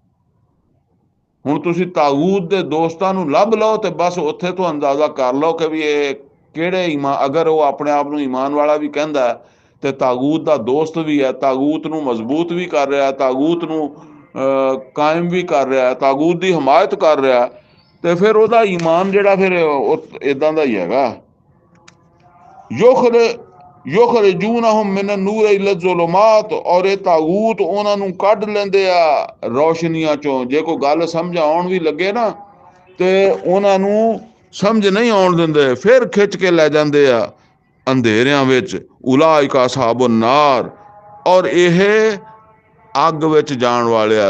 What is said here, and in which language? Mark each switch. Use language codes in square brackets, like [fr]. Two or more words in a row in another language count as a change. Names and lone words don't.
[pa] ਹੁਣ ਤੁਸੀਂ ਤਾਗੂਤ ਦੇ ਦੋਸਤਾਂ ਨੂੰ ਲੱਭ ਲਓ ਤੇ ਬਸ ਉੱਥੇ ਤੋਂ ਅੰਦਾਜ਼ਾ ਕਰ ਲਓ ਕਿ ਵੀ ਇਹ ਕਿਹੜੇ ਈਮਾਨ, ਅਗਰ ਉਹ ਆਪਣੇ ਆਪ ਨੂੰ ਈਮਾਨ ਵਾਲਾ ਵੀ ਕਹਿੰਦਾ ਤੇ ਤਾਗੂਤ ਦਾ ਦੋਸਤ ਵੀ ਹੈ, ਤਾਗੂਤ ਨੂੰ ਮਜ਼ਬੂਤ ਵੀ ਕਰ ਰਿਹਾ, ਤਾਗੂਤ ਨੂੰ ਕਾਇਮ ਵੀ ਕਰ ਰਿਹਾ, ਤਾਗੂਤ ਦੀ ਹਮਾਇਤ ਕਰ ਰਿਹਾ, ਤੇ ਫਿਰ ਉਹਦਾ ਈਮਾਨ ਜਿਹੜਾ ਫਿਰ ਇਦਾਂ ਦਾ ਹੀ ਹੈਗਾ। [ar] يخرجونهم من النور إلى الظلمات, [pa] और ਇਹ ਤਾਗੂਤ ਉਹਨਾਂ ਨੂੰ ਕੱਢ ਲੈਂਦੇ ਆ ਰੌਸ਼ਨੀਆਂ ਚੋਂ। ਜੇ ਕੋਈ ਗੱਲ ਸਮਝ ਆਉਣ ਵੀ ਲੱਗੇ ਨਾ ਤੇ ਉਹਨਾਂ ਨੂੰ ਸਮਝ ਨਹੀਂ ਆਉਣ ਦਿੰਦੇ, ਫਿਰ ਖਿੱਚ ਕੇ ਲੈ ਜਾਂਦੇ ਆ ਅੰਧੇਰਿਆਂ ਵਿੱਚ। [ar] أولئك أصحاب النار, [pa] ਔਰ ਇਹ ਅੱਗ ਵਿੱਚ ਜਾਣ ਵਾਲੇ ਆ।